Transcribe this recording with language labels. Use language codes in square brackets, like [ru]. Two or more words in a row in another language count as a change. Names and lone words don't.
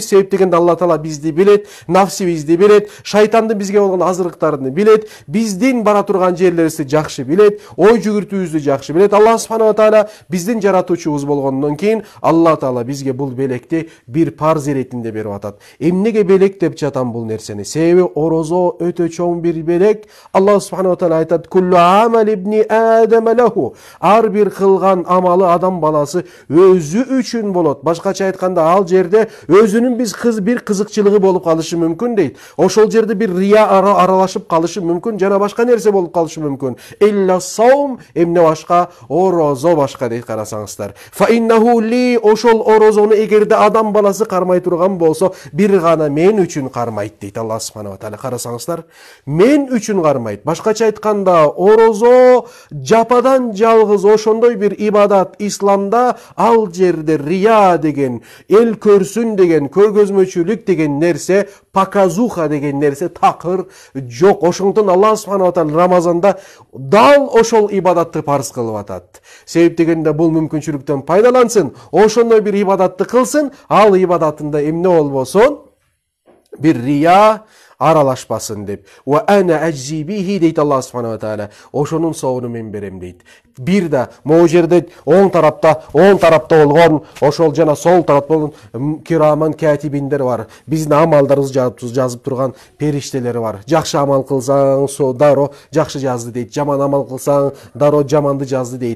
[ky] Себеп дегенде [ar] الله تعالى [ky] бизди билет, нафсибизди билет, шайтандын бизге болгон азырыктарын билет, биздин бара турган жерлерибизди жакшы билет, ой жүгүртүүбүздү жакшы билет. [ar] الله سبحانه وتعالى [ky] биздин жаратуучубуз болгондон кийин [ar] الله تعالى [ky] бизге бул белекти бир парз иретинде берип атат. Эмнеге белек деп жатам бул нерсени? Себеби орозо өтө чоң бир белек. [ar] الله سبحانه وتعالى [ky] айтат: [ar] "كل عمل ابن آدم له." [ky] Ар бир кылган амалы адам баласы өзү үчүн болот. Башкача айтканда, ал жерде өзүнүн бир кызыкчылыгы болуп калышы мүмкүн дейт. Ошол жерде бир рия аралашып калышы мүмкүн, жана башка нерсе болуп калышы мүмкүн. [ar] إلا الصوم, [ky] эмне башка? Орозо башка дейт, карасаңыздар. [ar] فإنه لي, [ky] ошол орозону эгерде адам баласы кармай турган болсо, бир гана мен үчүн кармайт дейт [ar] الله سبحانه وتعالى. [ky] Карасаңыздар, мен үчүн кармайт. Башкача айтканда, орозо жападан жалгыз ошондой бир ибадат исламда, ал жерде рия деген, эл көрсүн деген, көргөзмөчүлүк деген нерсе, показуха деген нерсе такыр жок. Ошондон [ar] الله سبحانه وتعالى [ky] Рамазанда дал ошол ибадатты парз кылып атат. Себеп дегенде бул мүмкүнчүлүктөн пайдалансын, ошондой бир ибадатты кылсын, ал ибадатында эмне болбосун, бир рия аралашпасын деп. [ar] وأنا أجزي به дейт الله سبحانه وتعالى. [ky] Ошонун соогуну мен берем дейт. Бир да могу жерде оң тарапта болгон, ошол жана сол тарапта болгон [ar] كراما كاتبين [ky] бар. Биздин амалдарыбызды жазып турган периштелер бар. Жакшы амал кылсаң, со дароо жакшы жазды дейт. Жаман амал кылсаң, дароо жаманды жазды дейт.